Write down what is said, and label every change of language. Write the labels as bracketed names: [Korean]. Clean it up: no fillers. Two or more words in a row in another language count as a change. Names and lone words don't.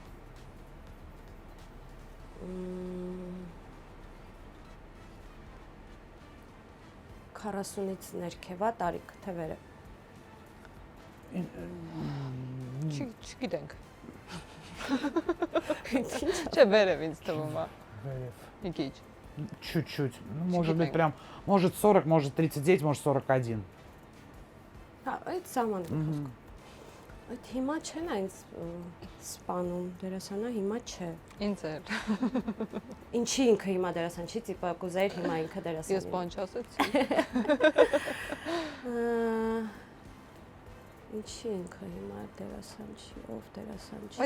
[Armenian] 40-ից ներքև է տարիք, թե վերը։ Չգիտենք։ Չէ, վերև ինձ թվում է։ վերև, Մի քիչ։ [Russian] чуть-чуть, ну, может быть прям, может 40, может 39, может 41. [Armenian] Հա, այդ սահմանը խոսք։ Այդ հիմա չեն այնց սպանում, դերասանա հիմա չէ։ Ինձ էր։ Ինչի ինքը հիմա դերասան չի, տիպա կուզեիր հիմա ինքը դերասան։ Ես բան չասեցի։ Ինչի ինքը հիմա դերասան չի, ով դերասան չի։